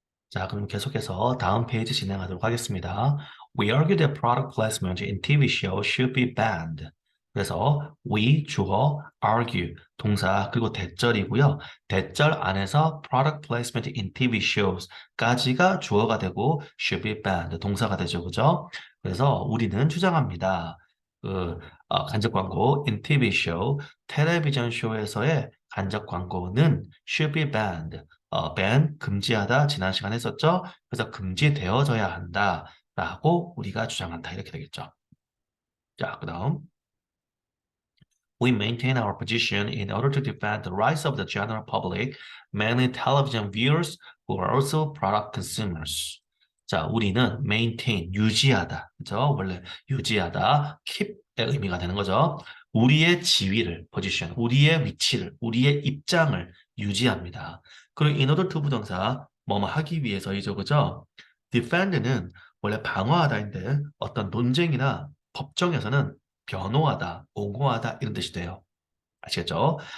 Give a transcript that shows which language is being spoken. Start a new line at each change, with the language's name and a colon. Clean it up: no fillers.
Korean: 자, 그럼 계속해서 다음 페이지 진행하도록 하겠습니다.
English: We argue that product placement in TV shows should be banned.
Korean: 그래서 we 주어 argue 동사 그리고 대절이고요. 대절 안에서 product placement in TV shows 까지가 주어가 되고 should be banned 동사가 되죠, 그죠? 그래서 우리는 주장합니다. 그 간접 광고 in TV show 텔레비전 쇼에서의 간접 광고는 should be banned. ban 금지하다 지난 시간에 했었죠. 그래서 금지되어져야 한다라고 우리가 주장한다 이렇게 되겠죠.
English: 자, 그다음 We maintain our position in order to defend the rights of the general public, mainly television viewers who are also product consumers.
Korean: 자, 우리는 maintain 유지하다, 그죠? 원래 유지하다, keep의 의미가 되는 거죠. 우리의 지위를, position, 우리의 위치를, 우리의 입장을 유지합니다. 그리고 in order to 부동사 뭐뭐 하기 위해서이죠, 그죠? defend는 원래 방어하다인데 어떤 논쟁이나 법정에서는 변호하다, 옹호하다 이런 뜻이 돼요. 아시겠죠?